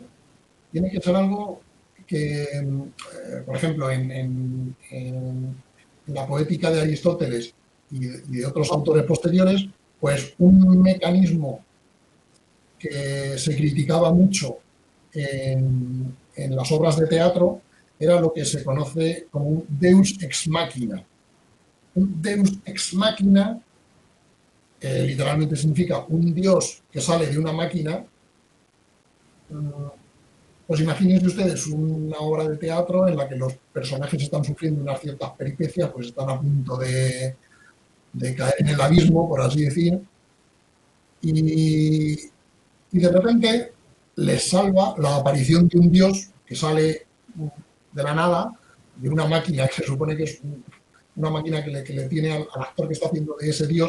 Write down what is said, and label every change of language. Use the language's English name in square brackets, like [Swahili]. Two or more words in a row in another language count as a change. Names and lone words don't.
[Spanish] Tiene que ser algo que, por ejemplo, en la poética de Aristóteles y de otros autores posteriores, pues un mecanismo que se criticaba mucho en las obras de teatro era lo que se conoce como un [Latin] deus ex machina. [Spanish] Un [Latin] deus ex machina [Spanish] literalmente significa un dios que sale de una máquina. Pues imagínense ustedes una obra de teatro en la que los personajes están sufriendo unas ciertas peripecias, pues están a punto de caer en el abismo, por así decir, y de repente les salva la aparición de un dios que sale de la nada, de una máquina que se supone que es una máquina que le tiene al actor que está haciendo de ese dios.